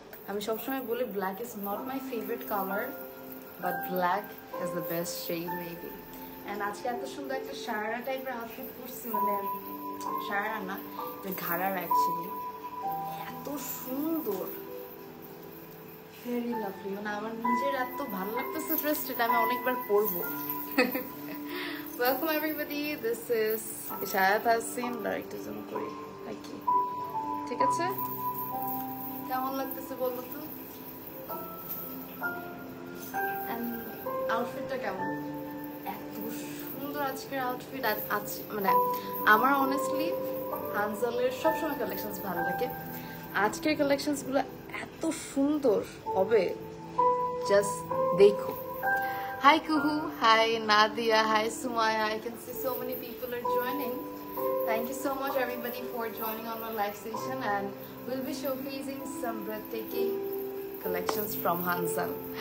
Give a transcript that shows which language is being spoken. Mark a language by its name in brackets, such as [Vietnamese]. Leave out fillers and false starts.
[Bangla] আমি সবসময় বলি [English] Black is not my favourite colour, but black is the best shade maybe. [Bangla] And আজকে এত সুন্দর একটা শারারা টাইপের আউটফিট পরছি, মানে শারারা না, ঘাড়ার অ্যাকচুয়ালি এত সুন্দর, [English] Very lovely. [Bangla] মানে আমার নিজের এত ভালো লাগতেছে ড্রেসটা, আমি অনেকবার পরবো। [English] Welcome everybody, this is Ishayat Hasim, director Zoom [Bangla] করি নাকি, ঠিক আছে? কেমন লাগতেছে বলো তো? এন্ড আউটফিটটা কেমন? এত সুন্দর আজকের আউটফিট। আছে মানে আমার অনেস্টলি হানজালের সবসময় কালেকশনস ভালো লাগে, আজকের কালেকশনস গুলো এত সুন্দর হবে, জাস্ট দেখো। [English] Hi Kuhu, hi Nadia, hi Sumaya. I can see so many people are joining. Thank you so much everybody for joining on my live session, and we'll be showcasing some breathtaking collections from Hanzal.